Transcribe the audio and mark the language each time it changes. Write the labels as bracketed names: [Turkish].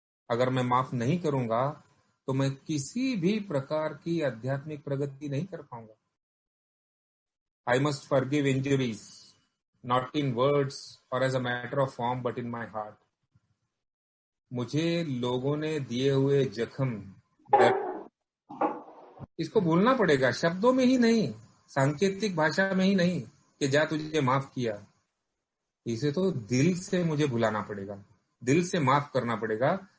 [Hindi] अगर मैं माफ नहीं करूंगा तो मैं किसी भी प्रकार की आध्यात्मिक प्रगति नहीं कर पाऊंगा। [English] I must forgive injuries, not in words or as a matter of form, but in my heart. [Hindi] मुझे लोगों ने दिए हुए जख्म, इसको भूलना पड़ेगा, शब्दों में ही नहीं, सांकेतिक भाषा में ही नहीं कि जा तुझे माफ किया। इसे तो दिल से मुझे भुलाना पड़ेगा, दिल से माफ करना पड़ेगा।